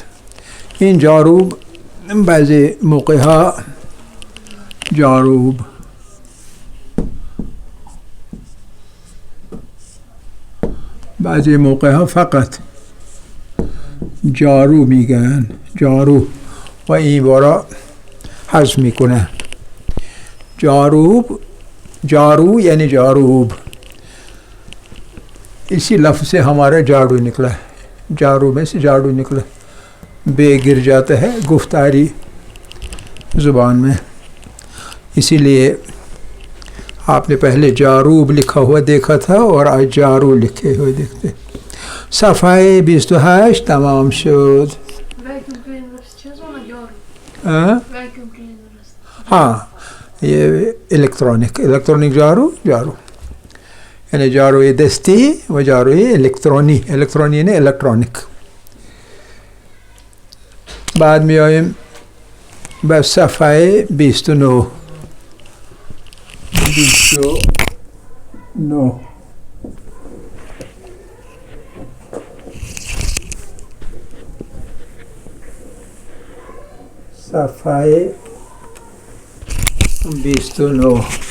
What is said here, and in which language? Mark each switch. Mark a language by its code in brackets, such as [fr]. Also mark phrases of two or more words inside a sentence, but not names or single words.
[fa] این جاروب بعضی موقع ها جاروب، بعضی موقع ها فقط جارو میگن، جارو، و این بارا حذف میکنه. جاروب، جارو یعنی جاروب. [ur] اسی لفظ سے ہمارا جاڑو نکلا ہے، جارو میں سے جاڑو نکلا، بے گر جاتا ہے گفتاری زبان میں. اسی لیے آپ نے پہلے جاروب لکھا ہوا دیکھا تھا اور آج جارو لکھے ہوئے دیکھتے. [fa] صفحه 28 تمام شد. [ur] ہاں، یہ الیکٹرانک جارو یعنی [fa] جارو دستی و جارو الکترونی [ur] یعنی الیکٹرانک. بعد میں آئے بس [fa] صفحه 29 صفحه 29